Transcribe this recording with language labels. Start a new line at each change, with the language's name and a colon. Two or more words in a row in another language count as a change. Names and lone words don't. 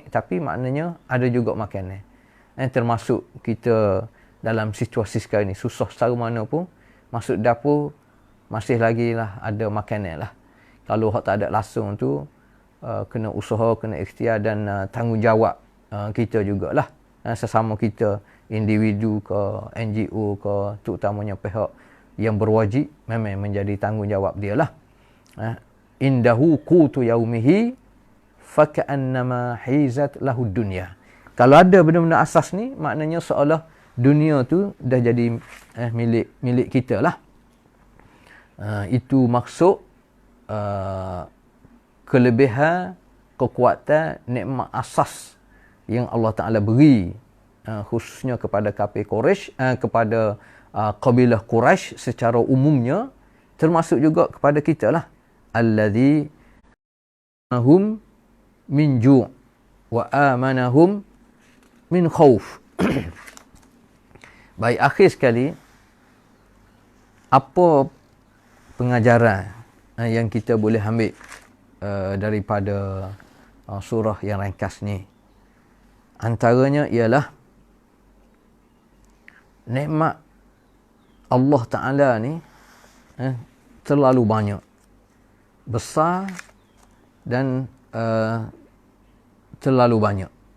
Malay: Tapi maknanya ada juga makanan. Termasuk kita dalam situasi sekarang ni, susah secara mana pun, masuk dapur, masih lagi lah ada makanan lah. Kalau tak ada langsung tu, kena usaha, kena ikhtiar dan tanggungjawab kita jugalah. Sesama kita, individu ke, NGO ke, terutamanya pihak yang berwajib, memang menjadi tanggungjawab dia lah.
Arabic: عنده قوت يومه فكأنما حيزت له الدنيا.
Malay: Kalau ada benda-benda asas ni, maknanya seolah dunia tu dah jadi milik kita lah. Itu maksud kelebihan, kekuatan, nikmat asas yang Allah Ta'ala beri, khususnya kepada kafir Quraisy, kepada kabilah Quraisy secara umumnya, termasuk juga kepada kita lah.
Arabic: الذي هم من جوع وآمنهم من خوف.
Malay: Baik, akhir sekali, apa pengajaran yang kita boleh ambil daripada surah yang ringkas ni? Antaranya ialah nikmat Allah Ta'ala ni terlalu banyak, besar dan terlalu banyak.